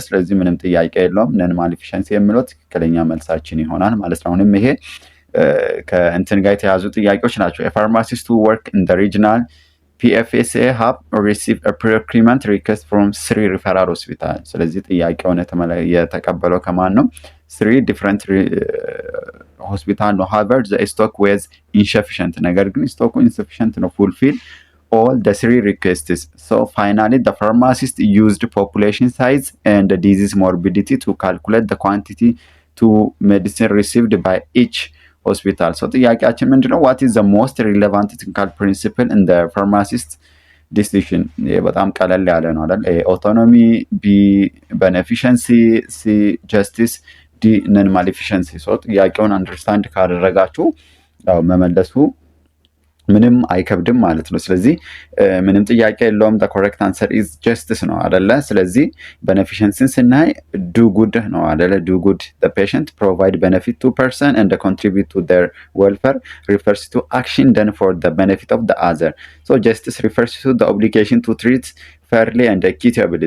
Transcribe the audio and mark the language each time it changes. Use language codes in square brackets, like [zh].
[am] ስለዚህ ምንም ጥያቄ የለውም። ነን ማሊፊሸንሲ የሚለው ትክክለኛ መልሳችን ይሆናል ማለት ነው። አሁንም ይሄ ከእንትን ጋር የተያዙ ጥያቄዎች ናቸው። [en] የፋርማሲስት ቱ ወርክ ኢን ዘ ሪጅናል PFSA have received a procurement request from 3 referral hospital. [am] ስለዚህ ጥያቄውን የተቀበለው ከማን ነው? [en] 3 different hospital [am] ነው። [en] however the stock was insufficient. [am] ነገር ግን ስቶኩ [en] insufficient ነው fulfill all the 3 requests. So finally the pharmacist used population size and the disease morbidity to calculate the quantity to medicine received by each hospital. [am] So ጥያቄያችን ምንድነው? [en] what is the most relevant ethical principle in the pharmacist decision? [am] በጣም ቀለል ያለ ነው አይደል? ኦቶኖሚ፣ ቢ ቤኔፊሸንሲ፣ ሲ ጀስቲስ፣ ዲ ነን ማሊፊሸንሲ። ጥያቄውን አንደርስታንድ ካደረጋችሁ ያው መመለሱ ምንም አይከብድም ማለት ነው። ስለዚህ ምንም ጥያቄ የለውም። [en] the correct answer is justice [am] ነው አይደለ? ስለዚህ beneficence ስናይ [en] do good [am] ነው አይደለ? [en] do good the patient provide benefit to person and contribute to their welfare refers to action done for the benefit of the other. So justice refers to the obligation to treat fairly and equitably.